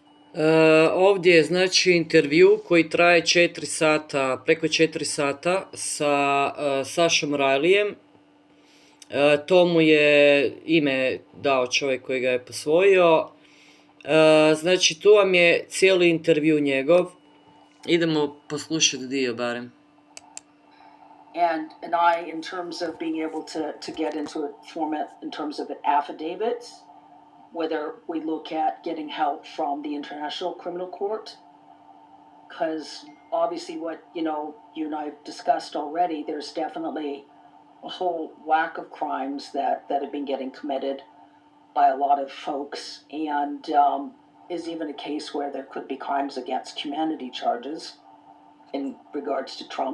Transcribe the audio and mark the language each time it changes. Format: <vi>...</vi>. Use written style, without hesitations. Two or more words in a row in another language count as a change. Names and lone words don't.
<hr>Ovdje je znači intervju koji traje 4 sata, preko 4 sata sa Sašom Rileyem. To mu je ime dao čovjek koji ga je posvojio. Znači tu vam je cijeli intervju njegov. Idemo poslušati dio barem.</hr> <en>And I, in terms of being able to get into a format in terms of an affidavit, whether we look at getting help from the International Criminal Court, because obviously what, you and I have discussed already, there's definitely a whole whack of crimes that have been getting committed by a lot of folks, and is even a case where there could be crimes against humanity charges in regards to Trump.</en>